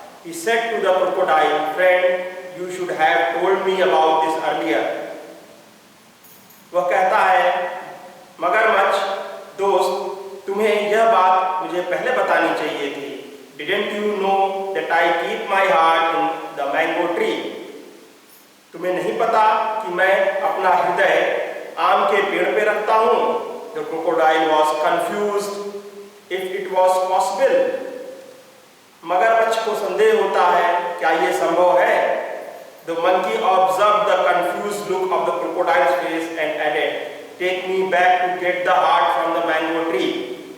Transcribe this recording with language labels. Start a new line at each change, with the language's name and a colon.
English: He said to the crocodile, "Friend, you should have told me about this earlier."
Hindi: वह कहता है, मगरमच्छ दोस्त, तुम्हें यह बात मुझे पहले बतानी चाहिए थी।
English: Didn't you know that I keep my heart in the mango tree?
Hindi: तुम्हें नहीं पता कि मैं अपना हृदय आम के पेड़ पे रखता हूँ?
English: The crocodile was confused if it was possible.
Hindi: मगरमच्छ को संदेह होता है, क्या ये संभव है?
English: The monkey observed the confused look of the crocodile's face and added, "Take me back to get the heart from the mango tree."